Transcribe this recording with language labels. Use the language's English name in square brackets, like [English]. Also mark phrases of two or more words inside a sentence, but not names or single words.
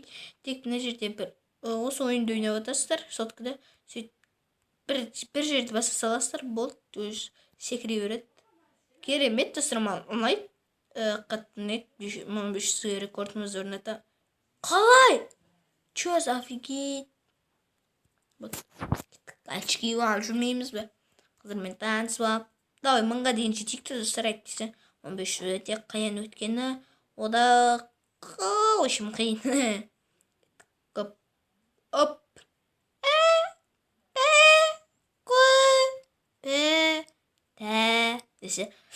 [Kazakh] Тек мына жерде бір осы ойынды ойнап отырсыздар. Соткада сөйт бір жерді баса саласыздар, болды, өзі секіре береді. Керемет достар, маған ұнайды. Қатты ұнайды. 1500-ге рекордымызды орната. Қалай? [Russian] Чё за офигеть? [Kazakh] Очки алып жүрмейміз бе? Қыздармен танысып алып. Давай, мыңға дейін жетейік достар, әйтпесе 1500 өте қиын өткені. [Russian] Ода в общем қиын. [Kazakh] Оп. Десе.